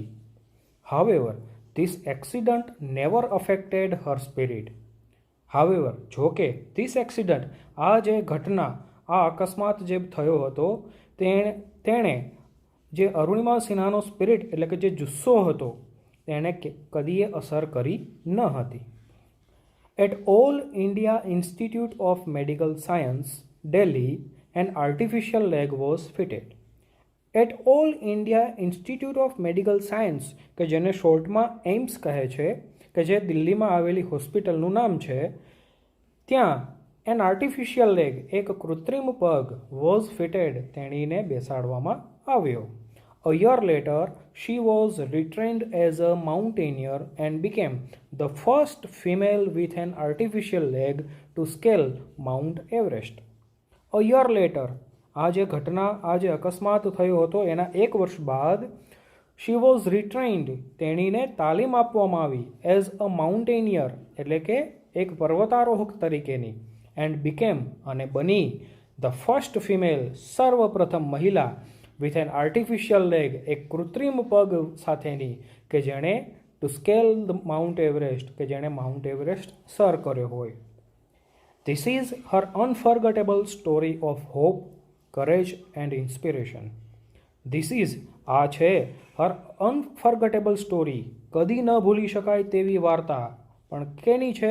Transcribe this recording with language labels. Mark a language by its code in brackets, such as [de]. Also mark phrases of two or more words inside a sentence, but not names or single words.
[en] However this accident never affected her spirit. [gu] હાવેવર જોકે [en] this accident, [gu] આ જે ઘટના, આ અકસ્માત જે થયો હતો તેણે જે અરુણિમા સિન્હાનો સ્પિરિટ એટલે કે જે જુસ્સો હતો તેણે કદીએ અસર કરી ન હતી. [en] At All India Institute of Medical Science, Delhi, an artificial leg was fitted. At All India Institute of Medical Science, [gu] કે જેને શોર્ટમાં એમ્સ કહે છે, કે જે દિલ્હીમાં આવેલી હોસ્પિટલનું નામ છે, ત્યાં [en] an artificial leg [gu] એક કૃત્રિમ પગ [en] was fitted, [gu] તેણીને બેસાડવામાં આવ્યો. [en] A year later, she was retrained as a mountaineer and became the first female with an artificial leg to scale Mount Everest. A year later, [gu] આ જે ઘટના, આ જે અકસ્માત થયો હતો એના એક વર્ષ બાદ [en] she was retrained, [gu] તેણીને તાલીમ આપવામાં આવી [en] as a mountaineer [gu] એટલે કે એક પર્વતારોહક તરીકેની, [en] and became [gu] અને બની [en] the first female, [gu] સર્વપ્રથમ મહિલા [en] with an artificial leg, [gu] એક કૃત્રિમ પગ સાથેની, કે જેણે [en] to scale the Mount Everest, [gu] કે જેણે માઉન્ટ એવરેસ્ટ સર કર્યો હોય. [en] This is her unforgettable story of hope, courage and inspiration. This is, [gu] આ છે [en] her unforgettable story, [gu] કદી ન ભૂલી શકાય તેવી વાર્તા, પણ કેની છે?